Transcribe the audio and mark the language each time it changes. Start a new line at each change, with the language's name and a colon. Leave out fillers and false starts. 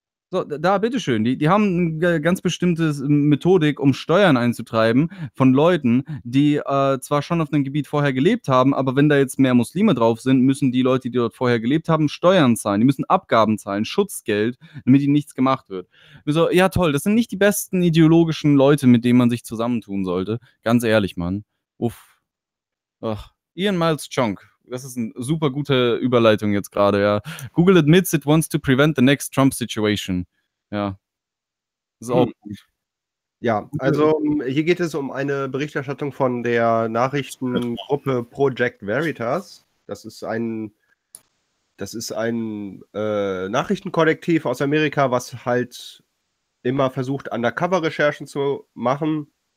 German: So, da, bitteschön, die haben eine ganz bestimmte Methodik, um Steuern einzutreiben von Leuten, die zwar schon auf einem Gebiet vorher gelebt haben, aber wenn da jetzt mehr Muslime drauf sind, müssen die Leute, die dort vorher gelebt haben, Steuern zahlen, die müssen Abgaben zahlen, Schutzgeld, damit ihnen nichts gemacht wird. So, ja toll, das sind nicht die besten ideologischen Leute, mit denen man sich zusammentun sollte, ganz ehrlich, Mann. Uff. Ach, Ian Miles Chunk. Das ist eine super gute Überleitung jetzt gerade, ja.
English: Google admits it wants to prevent the next Trump situation.
German: Ja. So. Ja, also hier geht es um eine Berichterstattung von der Nachrichtengruppe Project Veritas. Das ist ein Nachrichtenkollektiv aus Amerika, was halt immer versucht, Undercover-Recherchen zu machen.